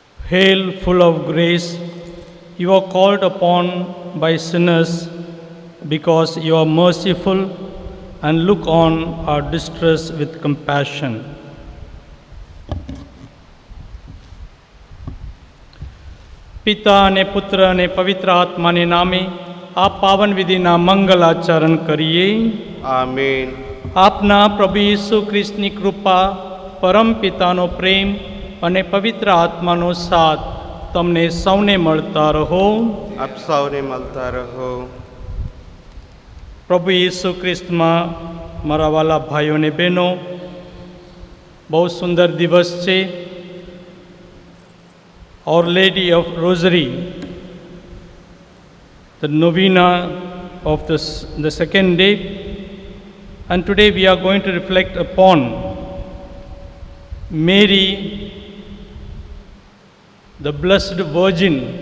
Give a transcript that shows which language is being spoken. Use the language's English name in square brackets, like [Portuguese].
[English] Hail, full of grace, you are called upon by sinners because you are merciful and look on our distress with compassion. [Gujarati] પિતા અને પુત્ર અને પવિત્ર આત્માને નામે આ પાવન વિધિના મંગલ આચરણ કરીએ. આમેન. આપના પ્રભુ ઈસુ ખ્રિસ્તની કૃપા, પરમ પિતાનો પ્રેમ અને પવિત્ર આત્માનો સાથ તમને સૌને મળતા રહો. આપ સૌને મળતા રહો. પ્રભુ ઈસુ ખ્રિસ્તમાં મારા વાલા ભાઈઓ અને બહેનો, બહુ સુંદર દિવસ છે. [English] Our Lady of Rosary, the novena of the second day, and today we are going to reflect upon Mary, the Blessed Virgin.